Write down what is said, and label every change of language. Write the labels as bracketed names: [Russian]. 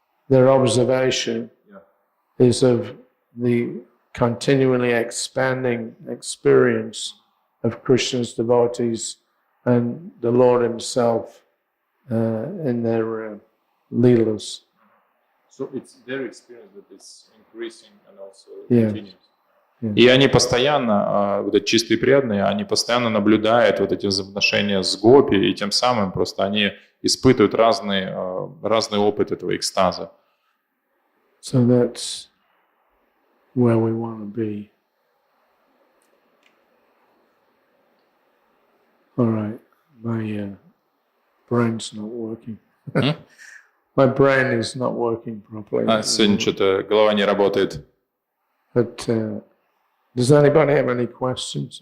[English] their observation is of the continually expanding experience of Krishna's devotees and the Lord himself in their leelas. So it's their experience that is increasing and also Yeah. continues. [Russian] И они постоянно, вот эти чистые преданные, они постоянно наблюдают вот эти взаимоотношения с гопи, и тем самым просто они испытывают разный опыт этого экстаза. [English] So that's where we want to be. All right, my brain's not working. My brain is not working properly. [Russian] Сегодня что-то голова не работает. [English] But does anybody have any questions?